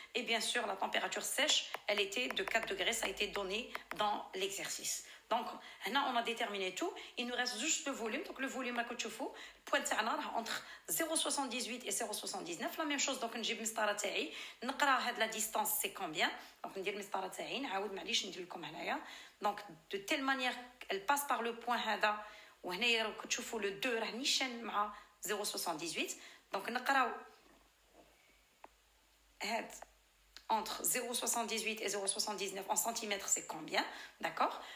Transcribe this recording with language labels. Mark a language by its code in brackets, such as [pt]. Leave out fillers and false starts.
[fr] Et bien sûr, la température sèche, elle était de 4 degrés. Ça a été donné dans l'exercice. Donc, là, on a déterminé tout. Il nous reste juste le volume. Donc, le volume, le point entre 0,78 et 0,79. La même chose, donc, [ar] نجيب المسطرة تاعي. نقرا هاد [fr] la distance, c'est combien. [ar] Donc, ندير المسطرة تاعي. نعاود معليش ندير لكم هنايا. [fr] Donc, de telle manière, elle passe par le point [ar] هذا. وهنايا راكم تشوفوا le 2 راه نيشان مع 0,78. [fr] Donc, [ar] نقراو هاد [fr] entre 0,78 et 0,79 en centimètres, c'est combien, d'accord.